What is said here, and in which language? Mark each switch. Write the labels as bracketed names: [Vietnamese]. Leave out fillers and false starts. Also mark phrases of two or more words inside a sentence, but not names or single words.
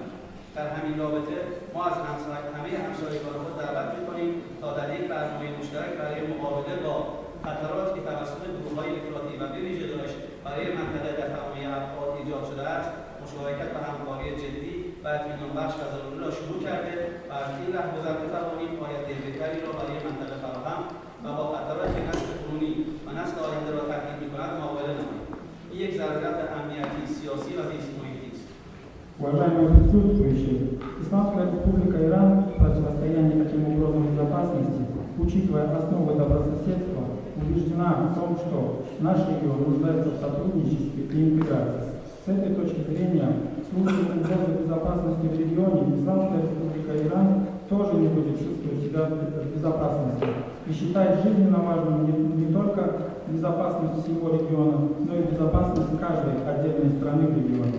[Persian] در همین رابطه ما از همه همسایگان خود دعوت می‌کنیم تا در یک برنامه مشترک برای مقابله با خطراتی که توسط گروه‌های افراطی و به‌ویژه داعش برای منطقه در تمامی ابعاد ایجاد شده است مشارکت و همکاری جدی و اطمینان بخش و ضروری را شروع کرده و از این ره گذر بتوانیم آینده بهتری را برای منطقه فراهم و با خطرات که نسل کنونی و نسل آینده را تهدید می‌کند مقابله نماییم. این یک ضرورت امنیتی سیاسی و زیست محیطی است. [Russian] Уважаемые присутствующие, Исламская Республика Иран в противостоянии таким угрозам безопасности, учитывая основы добрососедства, убеждена в том, что наш регион нуждается в сотрудничестве и интеграции. С этой точки зрения, в случае угрозы безопасности в регионе, Исламская Республика Иран тоже не будет чувствовать себя в безопасности и считает жизненно важным не только безопасность всего региона, но и безопасность каждой отдельной страны в регионе.